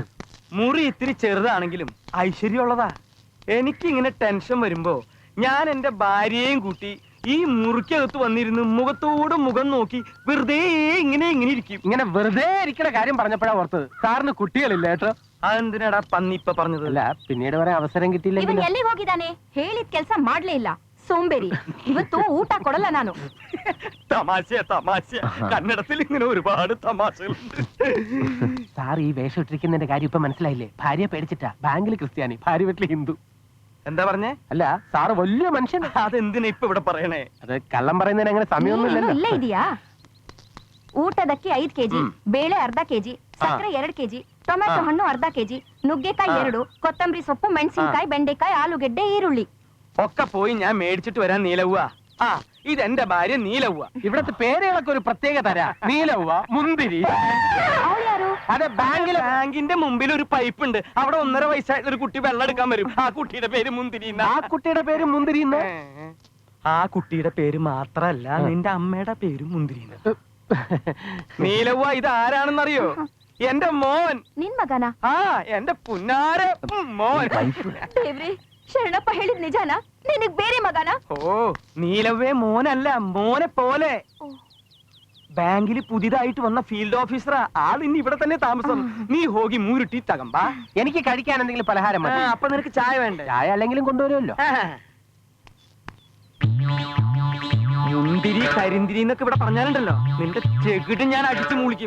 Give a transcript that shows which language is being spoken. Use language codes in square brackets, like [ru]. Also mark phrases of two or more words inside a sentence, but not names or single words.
[ml] മുറി ഇത്തിരി ചെറുതാണെങ്കിലും ഐശ്വര്യമുള്ളതാ. എനിക്കിങ്ങനെ ടെൻഷൻ വരുമ്പോ ഞാൻ എന്റെ ഭാര്യയെയും കൂട്ടി ഈ മുറിക്കകത്ത് വന്നിരുന്ന് മുഖത്തോട് മുഖം നോക്കി വെറുതെ ഇങ്ങനെ ഇരിക്കും. ഇങ്ങനെ വെറുതെ ഇരിക്കുന്ന കാര്യം പറഞ്ഞപ്പോഴാ ഓർത്തത്, സാറിന് കുട്ടികളില്ല കേട്ടോ. ಅದಂದಿನಡ ಪನ್ನಿಪ್ಪ പറഞ്ഞത് അല്ല പിന്നീട് വരെ അവസരം കിട്ടില്ല [kn] ಇವನು ಎಲ್ಲಿ ಹೋಗಿದಾನೆ ಹೇಳಿದ ಕೆಲಸ ಮಾಡ್ಲೇ ಇಲ್ಲ ಸೋಂಬೇರಿ ಇವತ್ತು ಊಟ ಕೊಡಲ್ಲ ನಾನು [ml] തമാശ തമാശ കന്നഡത്തിൽ ഇങ്ങനെ ഒരുപാട് തമാശകളുണ്ട് സാർ ഈ വേഷം ഇട്ടിരിക്കുന്നതിന്റെ കാര്യം ഇപ്പൊ മനസ്സിലായില്ലേ ഭാര്യ പേടിച്ചിട്ടാ ബാങ്കിൽ ക്രിസ്ത്യാനി ഭാര്യ വീട്ടിൽ ഹിന്ദു എന്താ പറഞ്ഞേ അല്ല സാറ് വലിയ മനുഷ്യൻ അതെന്തിനാ ഇപ്പൊ ഇവിടെ പറയണേ അത് കള്ളം പറയുന്നതിന് അങ്ങനെ സമയമൊന്നുമില്ലല്ലോ [kn] ಇಲ್ಲ ಇದೆಯಾ ಊಟದಕ್ಕೆ 5 kg ಬೇಳೆ ಅರ್ಧ kg ಸಕ್ಕರೆ 2 ಕೆಜಿ, ಟೊಮ್ಯಾಟೊ ಹಣ್ಣು ಅರ್ಧ ಕೆಜಿ, ನುಗ್ಗೆಕಾಯಿ 2, ಕೊತ್ತಂಬರಿ ಸೊಪ್ಪು, ಮೆಣಸಿನಕಾಯಿ, ಬೆಂಡೆಕಾಯಿ, ಆಲೂಗೆಡ್ಡೆ, ಈರುಳ್ಳಿ. [ml] ഒക്കെ പോയി ഞാൻ മേടിച്ചിട്ട് വരാൻ നീലവ്വ. ആ ഇതെന്റെ ഭാര്യ നീലവ്വ. ഇവിടത്തെ പേരുകളൊക്കെ ഒരു പ്രത്യേക തരാ. നീലവ്വ, മുന്തിരി. [kn] ಅವಳು ಯಾರು? [ml] അതെ, ബാങ്കിന്റെ മുമ്പിൽ ഒരു പൈപ്പ് ഉണ്ട്. അവിടെ 1.5 വയസ്സായിട്ടുള്ള ഒരു കുട്ടി വെള്ളം എടുക്കാൻ വരും. ആ കുട്ടിയുടെ പേര് മുന്തിരി. ആ കുട്ടിയുടെ പേര് മുന്തിരി. ആ കുട്ടിയുടെ പേര് മാത്രല്ല, നിന്റെ അമ്മയുടെ പേര് മുന്തിരി. നീലവ്വ, ഇത് ആരാണെന്നറിയോ? എന്റെ മോൻ. [kn] ನಿನ್ ಮಗನ? [ml] ആ എന്റെ പുന്നാര മോൻ. [kn] ದೇವ್ರೆ, ಶರಣಪ್ಪ ಹೇಳಿದ್ ನಿಜಾನ? ನಿನಗ್ ಬೇರೆ ಮಗನ? [ml] ഓ, നീലവ്വേ മോനല്ല, മോനെ പോലെ. ബാങ്കിൽ പുതിയതായിട്ട് വന്ന ഫീൽഡ് ഓഫീസറാ. ആൾ ഇനി ഇവിടെ തന്നെ താമസം. നീ [kn] ಹೋಗಿ 3 ಟೀ ತಕಂಬಾ. [ml] എനിക്ക് കഴിക്കാൻ എന്തെങ്കിലും പലഹാരം മതി. അപ്പൊ നിനക്ക് ചായ വേണ്ടേ? ചായ അല്ലെങ്കിലും കൊണ്ടുവരുമല്ലോ. മുന്തിരി കരിന്തിരി എന്നൊക്കെ ഇവിടെ പറഞ്ഞാലുണ്ടല്ലോ, നിന്റെ ചെകിട്ട് ഞാൻ അടിച്ചു മൂളിക്കും.